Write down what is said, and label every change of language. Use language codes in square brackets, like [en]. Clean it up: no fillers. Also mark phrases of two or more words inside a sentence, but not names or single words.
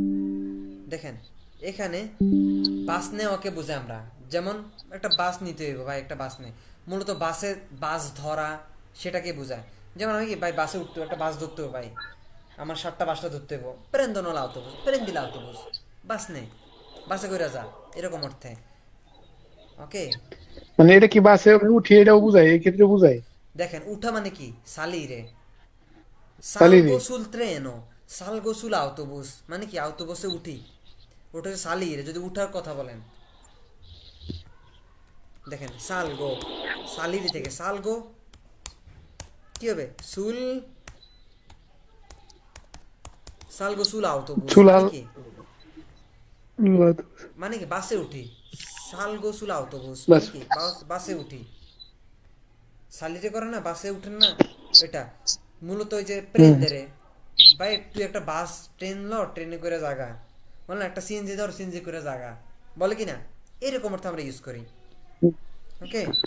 [bn] দেখেন এখানে বাস নেওয়াকে বুঝে আমরা যেমন একটা বাস নিতে হইব ভাই একটা বাস নেই মূলত বাসে বাস ধরা সেটাকে বোঝায় যেমন আমি কি ভাই বাসে উঠতে একটা বাস ধরতে হবে ভাই আমার 7টা বাসটা ধরতে হইব [it] prendono l'autobus prendi l'autobus [bn] বাস নেই বাসে কইরা যা এরকম অর্থে ওকে মানে এটা কি বাসে উঠি এটাও বুঝায় এই ক্ষেত্রে বুঝায় দেখেন উঠা মানে কি salire [it] Salire. salgo sul treno salgo sull'autobus [bn] মানে কি autobusে উঠি ওটা salire যদি উঠার কথা বলেন দেখেন [it] salgo salire [bn] থেকে salgo কি হবে [it] salgo sull'autobus [bn] মানে কি মানে কি বাসে উঠি [it] salgo sull'autobus [bn] মানে কি বাসে উঠি salire করে না বাসে উঠেন না এটা মূলত ওই যে প্রেন্ডারে ভাই তুই একটা বাস ট্রেন ল ট্রেনে করে জায়গা বল না একটা সিএনজি ধর সিএনজি করে জায়গা বলে কি না এরকম অর্থ আমরা ইউজ করি ওকে